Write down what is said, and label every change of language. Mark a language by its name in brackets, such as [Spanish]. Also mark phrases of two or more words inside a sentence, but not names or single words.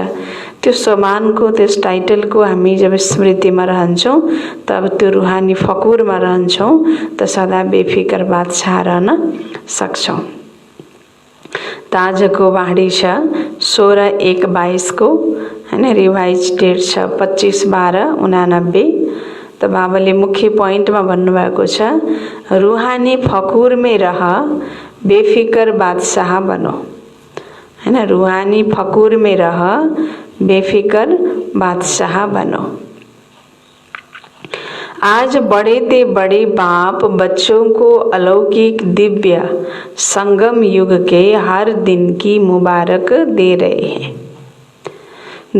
[Nepali] त्यो सम्मानको त्यस टाइटलको हामी जब स्मृतिमा रहन्छौँ तब त्यो रुहानी फकुरमा रहन्छौँ त सदा बेफिकर बादशाह रहन सक्छौँ। त आजको बाँडी छ 16/1/22 को हैन, [English] revise date [Nepali] छ 25/12/89। त बाबाले मुख्य पोइन्टमा भन्नुभएको छ [Hindi] रुहानी फकुर में रह बेफिकर बादशाह बनो, है ना। रूहानी फकुर में रह बेफिकर बादशाह बनो। आज बड़े ते बड़े बाप बच्चों को अलौकिक दिव्य संगम युग के हर दिन की मुबारक दे रहे हैं।